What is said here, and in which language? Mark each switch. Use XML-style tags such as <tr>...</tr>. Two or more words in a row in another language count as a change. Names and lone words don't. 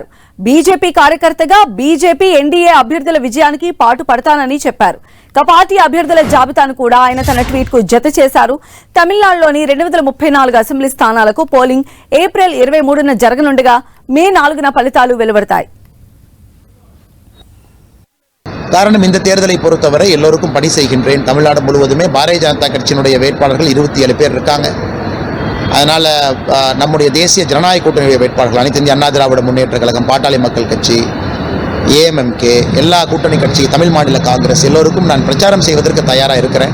<te>బీజేపీ కార్యకర్తగా బీజేపీ, ఎన్డీఏ అభ్యర్థుల విజయానికి పాటు పడతానని చెప్పారు. పార్టీ అభ్యర్థుల జాబితాను కూడా ఆయన తన ట్వీట్ కు జత చేశారు. తమిళనాడులోని 234 అసెంబ్లీ స్థానాలకు పోలింగ్ ఏప్రిల్ 23న జరగనుండగా మే 4న ఫలితాలు వెలువడతాయి.</te> <ta>காரணம், இந்த தேர்தலை பொறுத்தவரை எல்லோருக்கும் பணி செய்கின்றேன். தமிழ்நாடு முழுவதுமே பாரதிய ஜனதா கட்சியினுடைய வேட்பாளர்கள் 27 பேர் இருக்காங்க. அதனால் நம்முடைய தேசிய ஜனநாயக கூட்டணி வேட்பாளர்கள் அனைத்து இந்திய அண்ணா திராவிட முன்னேற்ற கழகம், பாட்டாளி மக்கள் கட்சி, ஏஎம்எம்கே, எல்லா கூட்டணி கட்சி, தமிழ் மாநில காங்கிரஸ் எல்லோருக்கும் நான் பிரச்சாரம் செய்வதற்கு தயாராக இருக்கிறேன்.</ta>